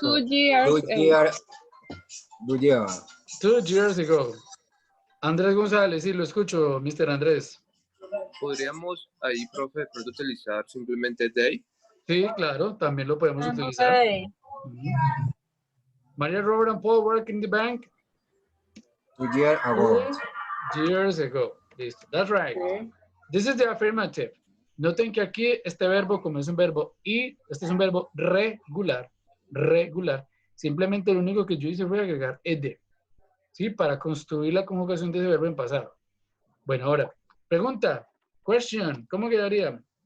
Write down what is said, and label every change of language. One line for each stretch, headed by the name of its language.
English: 2 ago. years. 2 years. 2 years ago.
Spanish: Andrés González, sí, lo escucho, Mr. Andrés. Podríamos ahí, profe, de pronto utilizar simplemente they. Sí, claro, también lo podemos utilizar. Ujú.
English: María Robert and Paul work in the bank 2 years ago. 2 years ago. Listo, that's right. This is the affirmative.
Spanish: Noten que aquí este verbo, como es un verbo y, este es un verbo regular, regular. Simplemente lo único que yo hice fue agregar ed, ¿sí? Para construir la conjugación de ese verbo en pasado. Bueno, ahora, pregunta, question, ¿cómo quedaría?